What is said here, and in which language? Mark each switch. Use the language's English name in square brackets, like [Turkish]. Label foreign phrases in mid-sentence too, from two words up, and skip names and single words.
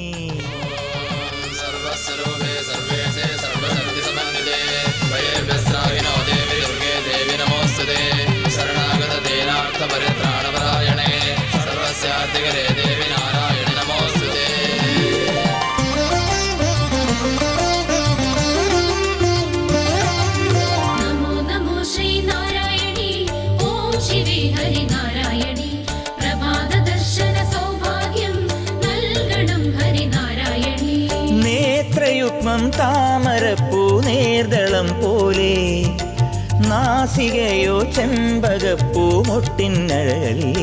[Sanskrit] सर्वस्वरूपे सर्वेशे सर्वशक्तिसमन्विते वयेभ्यस्त्राहिनो देवि दुर्गे देवि नमोऽस्तुते शरणागतदीनार्थपरित्राणपरायणे सर्वस्याधिकरे देवि नारायणि नमोऽस्तुते [Malayalam] നമോ നമോ ശ്രീനാരായണി ഓം ശിവേ ഹരിനാരായണി പ്രഭാത ദർശന സൗഭാഗ്യം നൽകണം ഹരിനാരായണി നേത്രയുഗ്മം താമരപ്പൂ നേർദളം പോലെ നാസികയോ ചെമ്പകപ്പൂ മൊട്ടിനഴകല്ലേ